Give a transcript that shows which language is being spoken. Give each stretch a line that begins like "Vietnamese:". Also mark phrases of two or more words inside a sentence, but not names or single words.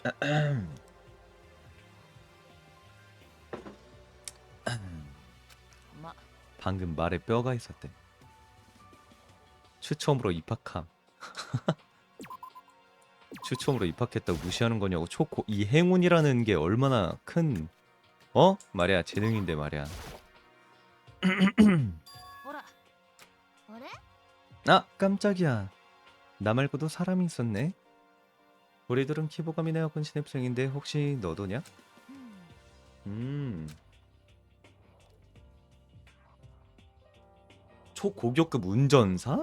Korean: 마, 방금 말에 뼈가 있었대. 추첨으로 입학함. 추첨으로 입학했다고 무시하는 거냐고. 초코 이 행운이라는 게 얼마나 큰 말이야 재능인데 말이야.
Japanese: ほら。あれ？
Korean: 아 깜짝이야. 나 말고도 사람이 있었네. 우리들은 키보감이네 학원 신입생인데 혹시 너도냐?
Japanese: うん。
Korean: 초고교급 운전사?